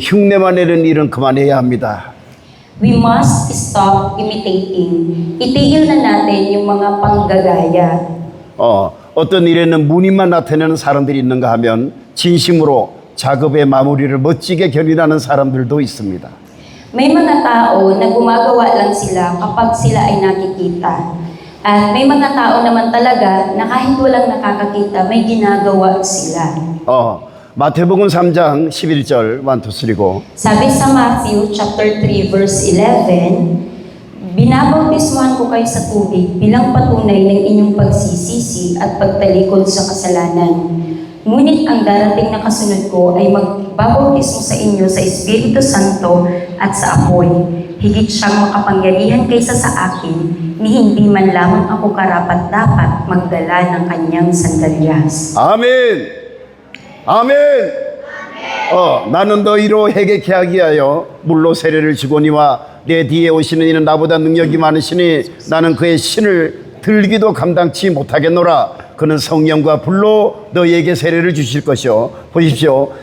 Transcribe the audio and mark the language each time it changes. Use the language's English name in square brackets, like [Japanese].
[Korean] 흉내만 내는 일은 그만해야 합니다. [English] We must stop imitating. [Filipino] Itigil na natin yung mga panggagaya. [Korean] 어떤 일에는 무늬만 나타내는 사람들이 있는가 하면 진심으로 작업의 마무리를 멋지게 견인하는 사람들도 있습니다. [Filipino] May mga tao na gumagawa lang sila kapag sila ay nakikita. At may mga tao naman talaga na kahit walang nakakakita, may ginagawa sila. [Korean] 마태복음 3장 11절 1, 2, 3고 [Filipino] Sabi sa Matthew chapter 3 verse 11, binabautismuhan ko kayo sa tubig bilang patunay ng inyong pagsisisi at pagtalikod sa kasalanan. Ngunit ang darating na kasunod ko ay magbabautismo sa inyo sa Espiritu Santo at sa apoy. Higit siyang makapangyarihan kaysa sa akin, ni hindi man lamang ako karapat-dapat magdala ng kanyang sandalyas. [Korean] 아멘. 아멘. 나는 너희로 회개케 하기 위하여 물로 세례를 주거니와 내 뒤에 오시는 이는 나보다 능력이 많으시니 나는 그의 신을 들기도 감당치 못하겠노라. 그는 성령과 불로 너희에게 세례를 주실 것이요. 보십시오.